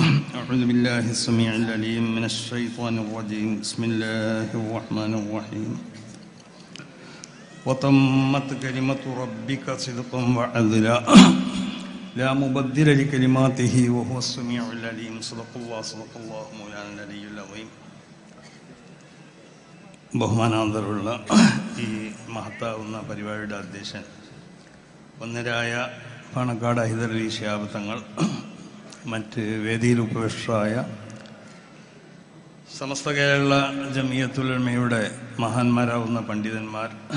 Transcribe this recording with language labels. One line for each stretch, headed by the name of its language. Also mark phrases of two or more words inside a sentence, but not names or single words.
Arabic: أعوذ بالله السميع العليم من الشيطان الرجيم. بسم الله الرحمن الرحيم. وتمت كلمة ربك صدقا وعدلا لا مبدل لكلماته وهو السميع العليم. صدق الله مولانا العلي العظيم.
Malayalam: ബഹുമാനാന്തരമുള്ള ഈ മഹത്താവുന്ന പരിപാടിയുടെ അധ്യക്ഷൻ ഒന്നരായ പാണക്കാട് ഹൈദർ അലി ശിഹാബ് തങ്ങൾ, മറ്റ് വേദിയിൽ ഉപവിഷ്ടരായ സമസ്ത കേരള ജംഇയ്യത്തുൽ ഉലമയുടെ മഹാന്മാരാവുന്ന പണ്ഡിതന്മാർ,